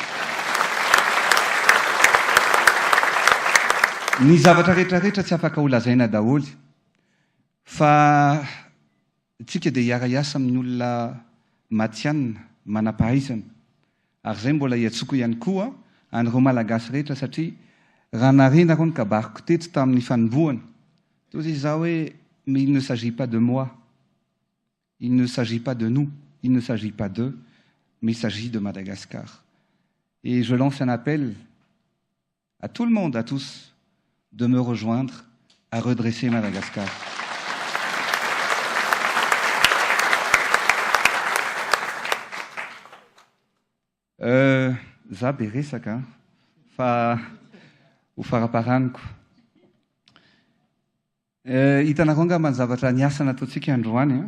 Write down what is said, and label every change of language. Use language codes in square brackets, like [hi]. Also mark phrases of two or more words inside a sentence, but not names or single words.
[mg] Ny zavatra rehetrarehetra tsy afaka ho lazaina daholo fa tsika dia hiara-iasa amin'ny olona matianina manam-pahaizana ary zay mbola hiantsoko ihany koa an'ireo malagasy rehetra satria raha narena rony kabariko teto tamin'ny fanombohana toy izy za hoe [fr] mais il ne s'agit pas de moi, il ne s'agit pas de nous, il ne s'agit pas d'eux, mais il s'agit de Madagascar. Et je lance un appel à tout le monde, à tous, de me rejoindre à redresser Madagascar. [mg] Za be resaka fa ho faraparaniko. Hitanareo angamba ny zavatra niasa nataontsika androany.